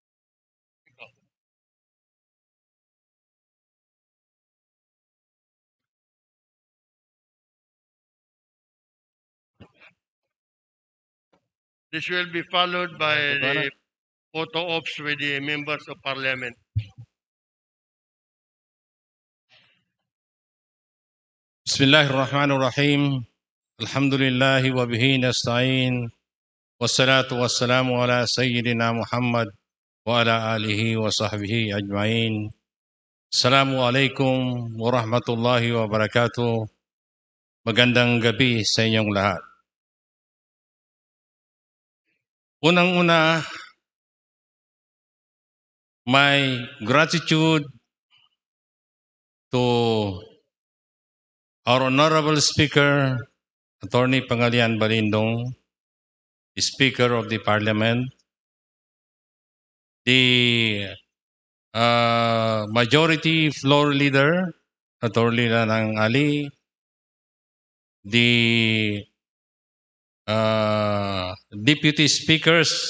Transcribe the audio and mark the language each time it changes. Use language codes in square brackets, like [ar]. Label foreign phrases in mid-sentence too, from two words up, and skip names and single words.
[en] This will be followed by the photo ops with the members of Parliament. [ar] بسم الله الرحمن الرحيم الحمد لله وبه نستعين والصلاة والسلام على سيدنا محمد وعلى آله وصحبه أجمعين السلام عليكم ورحمة الله وبركاته. [tl] Magandang gabi sa inyong lahat. Unang-una, [en] my gratitude to our Honorable Speaker, Attorney Pangalian Balindong, the Speaker of the Parliament, the Majority Floor Leader, Attorney Lanang Ali, the Deputy Speakers,